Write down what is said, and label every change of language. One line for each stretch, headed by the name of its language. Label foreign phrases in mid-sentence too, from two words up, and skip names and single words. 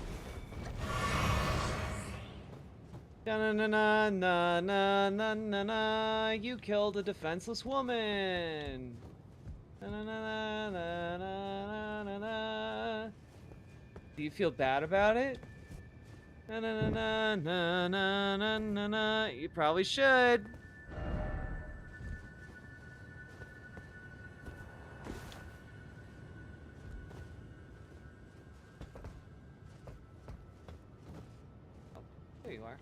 English: Da-na-na-na-na-na-na-na-na. You killed a defenseless woman! Da-na-na-na-na-na-na-na. Do you feel bad about it? Na-na-na-na-na-na-na-na. You probably should. There you are.